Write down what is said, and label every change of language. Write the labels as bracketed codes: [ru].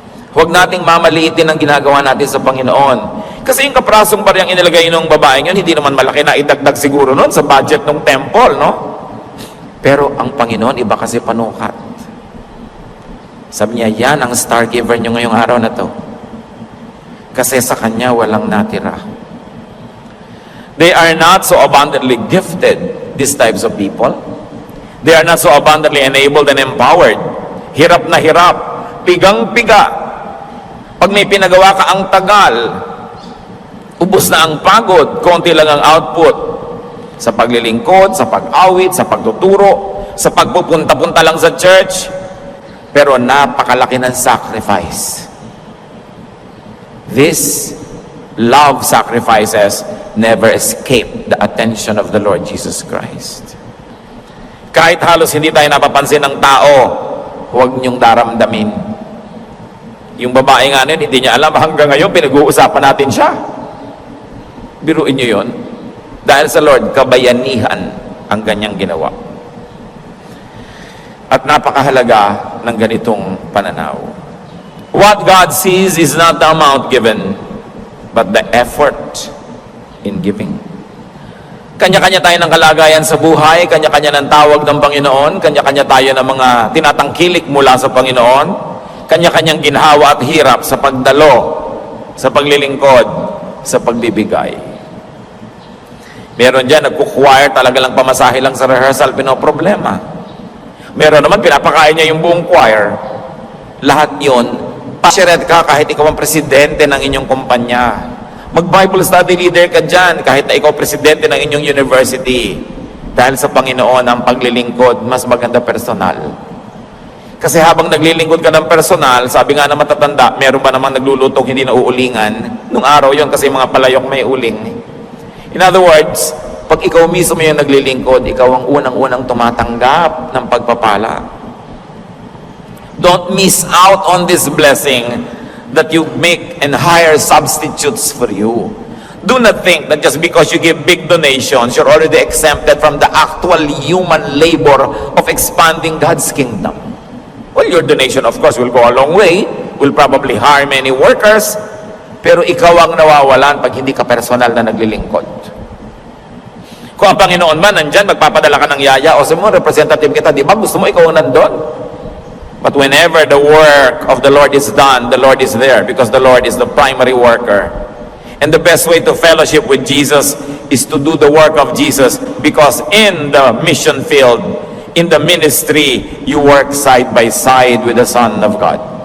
[tl] Huwag nating mamaliitin ang ginagawa natin sa Panginoon. Kasi yung kaprasong bariyang inilagay ng babaeng yun, hindi naman malaki na idagdag siguro nun sa budget ng temple, no? Pero ang Panginoon, iba kasi panukat. Sabi niya, yan ang star giver nyo ngayong araw na to. Kasi sa Kanya walang natira. [en] They are not so abundantly gifted, these types of people. They are not so abundantly enabled and empowered. [tl] Hirap na hirap, pigang-piga. Pag may pinagawa ka ang tagal, ubos na ang pagod, konti lang ang output. Sa paglilingkod, sa pag-awit, sa pagtuturo, sa pagpupunta-punta lang sa church, pero napakalaki ng sacrifice. [en] These love sacrifices never escape the attention of the Lord Jesus Christ. [tl] Kahit halos hindi tayo napapansin ng tao, huwag niyong daramdamin. Yung babae nga nun, hindi niya alam, hanggang ngayon pinag-uusapan natin siya. Biruin niyo yun. Dahil sa Lord, kabayanihan ang kanyang ginawa. At napakahalaga ng ganitong pananaw. [en] What God sees is not the amount given, but the effort in giving. [tl] Kanya-kanya tayo ng kalagayan sa buhay, kanya-kanya ng tawag ng Panginoon, kanya-kanya tayo ng mga tinatangkilik mula sa Panginoon, kanya-kanyang ginhawa at hirap sa pagdalo, sa paglilingkod, sa pagbibigay. Meron dyan, nagkukwire, talaga lang pamasahe lang sa rehearsal, pinoproblema. Meron naman, pinapakain niya yung buong choir. Lahat yun, passionate ka kahit ikaw ang presidente ng inyong kumpanya. Mag-Bible study leader ka dyan, kahit na ikaw presidente ng inyong university. Dahil sa Panginoon, ang paglilingkod, mas maganda personal. Kasi habang naglilingkod ka ng personal, sabi nga na matatanda, meron ba namang naglulutong hindi na uulingan? Nung araw yon kasi mga palayok may uling. [en] In other words, [tl] pag ikaw mismo yung naglilingkod, ikaw ang unang-unang tumatanggap ng pagpapala. [en] Don't miss out on this blessing that you make and hire substitutes for you. Do not think that just because you give big donations, you're already exempted from the actual human labor of expanding God's kingdom. Well, your donation, of course, will go a long way. Will probably hire many workers. [tl] Pero ikaw ang nawawalan pag hindi ka personal na naglilingkod. Kung ang Panginoon man nandyan, magpapadala ka ng yaya o sa mga representative kita, di ba gusto mo ikaw nandun? [en] But whenever the work of the Lord is done, the Lord is there because the Lord is the primary worker. And the best way to fellowship with Jesus is to do the work of Jesus, because in the mission field, in the ministry, you work side by side with the Son of God.